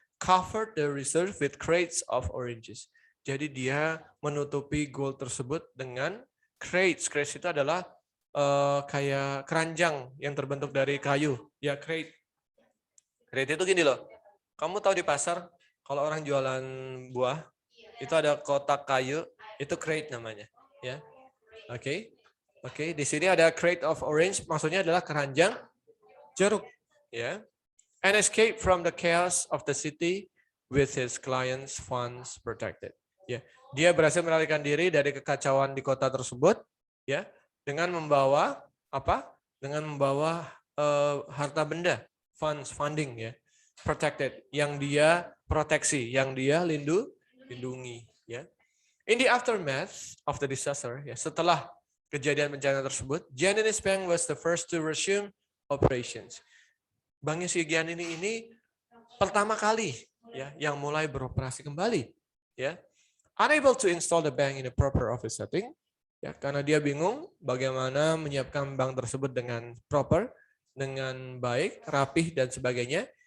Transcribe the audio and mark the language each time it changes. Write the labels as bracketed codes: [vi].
[en] Covered the reserve with crates of oranges. [id] Jadi dia menutupi gold tersebut dengan crates. Crates itu adalah kayak keranjang yang terbentuk dari kayu. Ya, crate. Crate itu gini loh. Kamu tahu di pasar kalau orang jualan buah itu ada kotak kayu Itu crate namanya, ya. Oke. Oke, di sini ada crate of orange, maksudnya adalah keranjang jeruk, ya. [en] And escape from the chaos of the city with his clients' funds protected. [id] Ya, dia berhasil melarikan diri dari kekacauan di kota tersebut, ya, dengan membawa apa? Dengan membawa harta benda, funding, ya, protected, yang dia proteksi, yang dia lindungi, ya. [en] In the aftermath of the disaster, ya, [id] setelah kejadian bencana tersebut, [en] Giannini's Bank was the first to resume operations. [id] Banknya si Giannini ini pertama kali, ya, yang mulai beroperasi kembali, ya. [en] Unable to install the bank in a proper office setting, [id] ya, karena dia bingung bagaimana menyiapkan bank tersebut dengan proper, dengan baik, rapih dan sebagainya.